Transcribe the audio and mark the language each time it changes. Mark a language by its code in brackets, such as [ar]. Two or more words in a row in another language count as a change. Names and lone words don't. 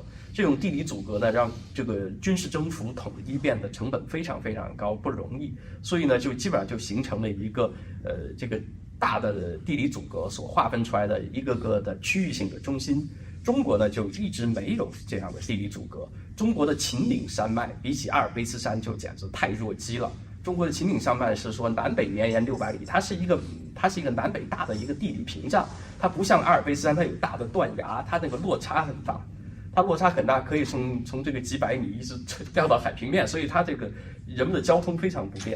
[zh] 這種地理阻隔呢，讓這個軍事征服統一變得成本非常非常高，不容易。所以呢，就基本上就形成了一個這個大的地理阻隔所劃分出來的一個個的區域性的中心。中國呢就一直沒有這樣的地理阻隔。中國的秦嶺山脈比起阿爾卑斯山就簡直太弱雞了。中國的秦嶺山脈是說南北綿延600里，它是一個南北大的一個地理屏障。它不像阿爾卑斯山，它有大的斷崖，它那個落差很大。它落差很大，可以從這個幾百米一直掉到海平面，所以它這個人們的交通非常不便。